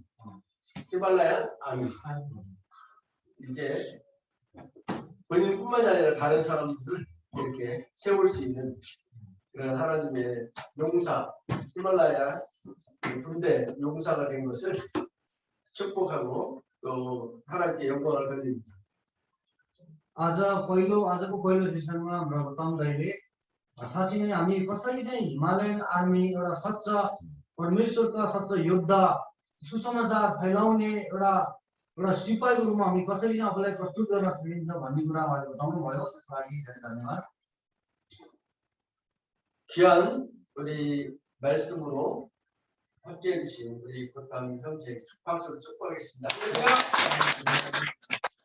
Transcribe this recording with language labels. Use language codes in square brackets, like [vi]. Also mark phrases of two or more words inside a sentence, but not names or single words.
[ko] 아미 이제 본인뿐만이 아니라 다른 사람들을 이렇게 세울 수 있는 그런 하나님의 용사 히말라야 군대 용사가 된 것을 축복하고 또 하나님께 영광을 돌립니다. [ne] आजको पहिलो सेसनमा गौतम दाइले साँच्चै नै हामी कसरी चाहिँ [en] Himalayan army [ne] एउटा सच्चा परमेश्वरका सच्चा योद्धा सुसमाचार फैलाउने एउटा सिपाहीको रूपमा हामी कसरी चाहिँ आफूलाई प्रस्तुत गर्न सकिन्छ भन्ने कुरा उहाँले बताउनु भयो। त्यसको लागि धेरै धन्यवाद। [ko] 귀한 우리 말씀으로 함께해 주신 우리 고탐 형제 박수를 축복하겠습니다.